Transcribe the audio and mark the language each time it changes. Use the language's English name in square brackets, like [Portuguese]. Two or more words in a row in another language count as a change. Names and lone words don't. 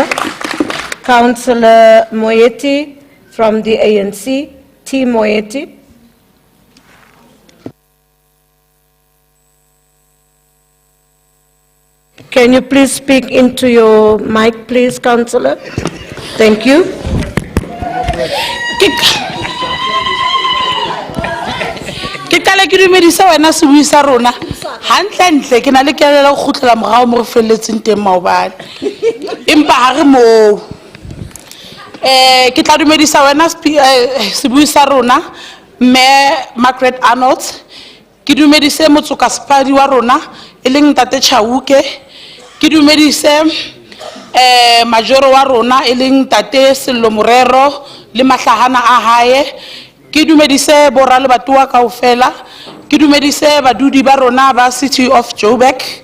[English] Councillor Moeti from the ANC. T. Moeti. Can you please speak into your mic, please, Councillor? Thank you. [Tswana] Ke kala ke dumedisa wena sebui sa rona hantle ke na le kelela go khutlela mogao mo feletseng teng maobane empa ha re mo ke tla dumedisa wena sebui sa rona me Margaret Arnolds ke dumedise motsoka spadi wa rona eleng tate Chauke ke dumedise majoro wa rona eleng tate Sello Morero le mahlahana a hae ke dumedise borra le batwa kaofela ke dumedise badudi ba rona ba city of Joburg